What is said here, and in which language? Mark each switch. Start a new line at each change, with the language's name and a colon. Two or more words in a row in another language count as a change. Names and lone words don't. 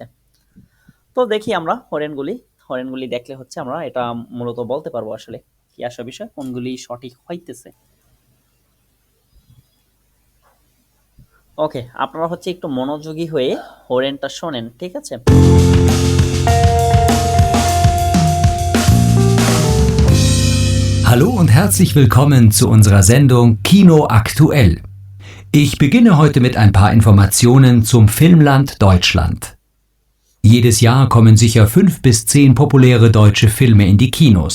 Bangla: তো দেখি আমরা হরেনগুলি দেখলে হচ্ছে আমরা এটা মূলত বলতে পারবো আসলে কি আসা বিষয় কোনগুলি সঠিক হইতেছে। ওকে, আপনারা হচ্ছে একটু মনোযোগী হয়ে হরেনটা শোনেন, ঠিক আছে।
German: Hallo und herzlich willkommen zu unserer Sendung Kino aktuell. Ich beginne heute mit ein paar Informationen zum Filmland Deutschland. Jedes Jahr kommen sicher 5 bis 10 populäre deutsche Filme in die Kinos.